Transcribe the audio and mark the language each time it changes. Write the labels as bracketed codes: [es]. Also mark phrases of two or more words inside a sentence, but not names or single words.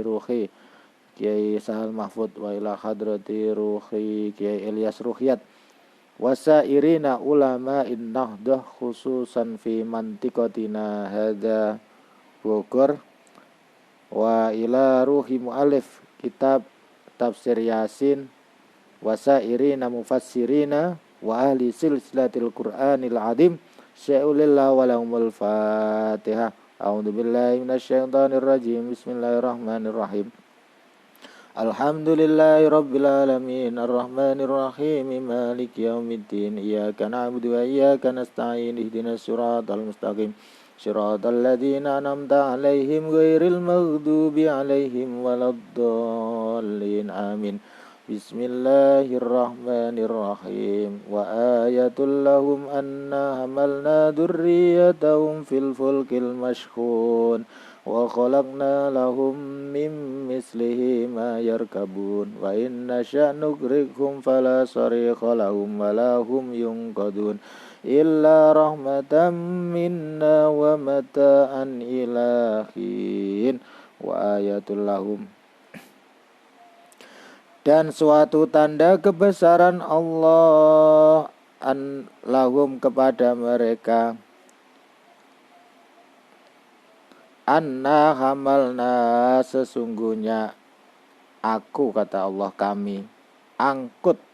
[ar] روح Kiai Sahal Mahfud وإلى حضرة روح Kiai Ilyas Ruhyat وسائر علماء النهضة خصوصا في منطقتنا هذه Bogor وإلى روح مؤلف كتاب تفسير Yasin وسائر المفسرين وأهل سلسلة القرآن العظيم شاء الله ولهم الفاتحة. أعوذ بالله من الشيطان الرجيم. بسم الله الرحمن الرحيم. الحمد لله رب العالمين الرحمن الرحيم مالك يوم الدين إياك نعبد وإياك نستعين اهدنا الصراط المستقيم صراط الذين أنعمت عليهم غير المغضوب عليهم ولا الضالين آمين. Bismillahirrahmanirrahim. وآية لهم أنا حملنا ذريتهم في الفلك المشحون وخلقنا لهم من مثله ما يركبون وإن نشأ نغرقهم فلا صريخ لهم ولا هم ينقذون إلا رحمة منا ومتاعا إلى حين. وآية لهم, [id] dan suatu tanda kebesaran Allah lahum kepada mereka, [ar] أنا حملنا [id] sesungguhnya aku, kata Allah, kami angkut